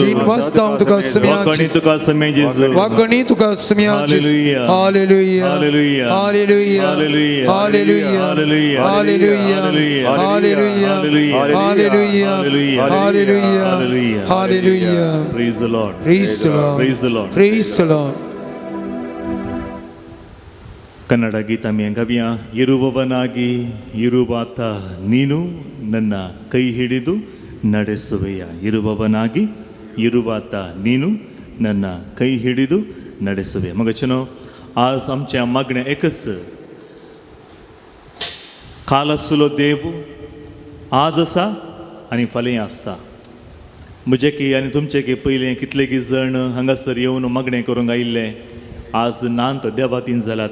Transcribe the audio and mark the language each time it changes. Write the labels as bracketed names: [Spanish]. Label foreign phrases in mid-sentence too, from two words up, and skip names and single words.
[Konkani] दिनवासतान तुका सोम्या वाकणी जेजू तुका सोम्या जेजू वाकणी तुका सोम्या जेजू हालेलुया हालेलुया हालेलुया हालेलुया हालेलुया हालेलुया हालेलुया हालेलुया हालेलुया हालेलुया हालेलुया [English] Praise the Lord. Praise the Lord. Praise the Lord. Praise the Lord. [Kannada] ಕನ್ನಡ ಗೀತಮ್ಯಂಗವ್ಯ ಇರುವವನಾಗಿ ಇರುವಾತ ನೀನು ನನ್ನ ಕೈ ಹಿಡಿದು ನಡೆಸುವೆಯ ಇರುವವನಾಗಿ ಇರುವಾತ ನೀನು ನನ್ನ ಕೈ ಹಿಡಿದು ನಡೆಸುವೆ [Konkani] मगचनो आज आमच्या मागण्या एकच काल आसलो देव आज आसा आनी फाल्यां आसता म्हजे की आनी तुमचे की पयलें कितलेकी जण हांगासर येवन मागणें करूंक आयिल्ले आज नांत देवातीन जाल्यात